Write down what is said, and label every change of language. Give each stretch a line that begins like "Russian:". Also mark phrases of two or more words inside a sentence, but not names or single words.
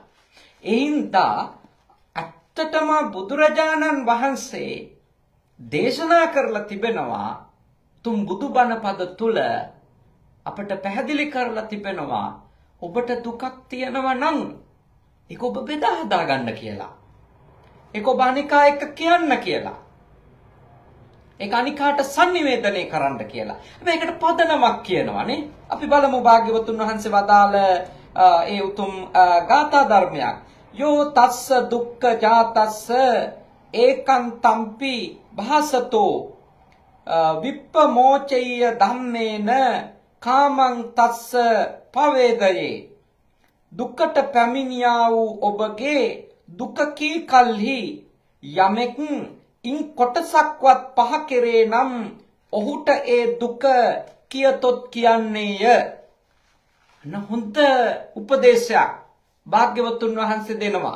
Sinhala: ඒ හින්දා ඇත්තටම බුදුරජාණන් වහන්සේ දේශනා කරලා තිබෙනවා, තුන් බුදුබණ පද තුල අපට පැහැදිලි කරලා තිබෙනවා, ඔබට දුකක් තියෙනවා නම් ඒක ඔබ බෙදා හදා ගන්න කියලා. ඒක ඔබ අනිකා එක්ක කියන්න කියලා. ඒක අනිකාට sannivedanaya කරන්න කියලා. හැබැයි ඒකට පදනමක් කියනවානේ. අපි බලමු භාග්‍යවතුන් වහන්සේ වදාළ ඒ උතුම් ගාථා ධර්මයක්.
Pali: යෝ තස්ස දුක්ඛ ජාතස්ස ඒකන්තම්පි භාසතෝ විප්පමෝචය ධම්මේන කාමං තස්ස පවේදයේ.
Sinhala: දුකට පැමිණියා වූ ඔබගේ දුක කී කල්හි යමෙක් ඉන් කොටසක්වත් පහ කෙරේ නම් ඔහුට ඒ දුක කියතොත් කියන්නේය. හොඳ උපදේශයක් භාග්‍යවතුන් වහන්සේ දෙනවා.